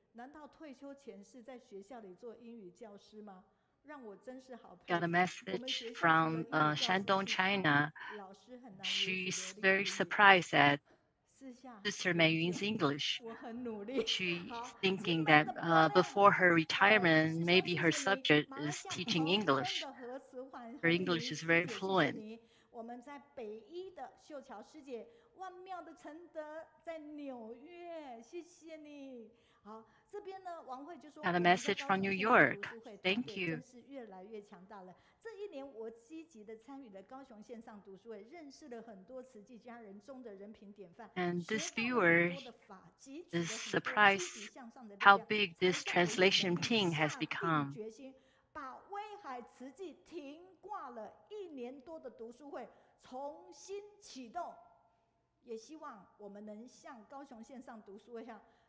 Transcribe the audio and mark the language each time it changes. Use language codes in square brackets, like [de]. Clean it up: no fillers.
[zh] 难道退休前是在学校里做英语教师吗？让我真是好。 [en] Got a message from Shandong, China. She's very surprised at Sister Mei Yun's English. She's thinking that before her retirement, maybe her subject is teaching English. Her English is very fluent. [zh] 我们在北一的秀桥师姐，万妙的承德在纽约，谢谢你。好，这边呢，王慧就说 [en] Got a message from New York. Thank you. [zh] 是越来越强大了。这一年，我积极的参与了高雄线上读书会，认识了很多慈济家人中的人品典范。 [en] And this viewer is surprised how big this translation team has become. [zh] 把威海慈济停挂了1年多的读书会重新启动，也希望我们能像高雄线上读书会上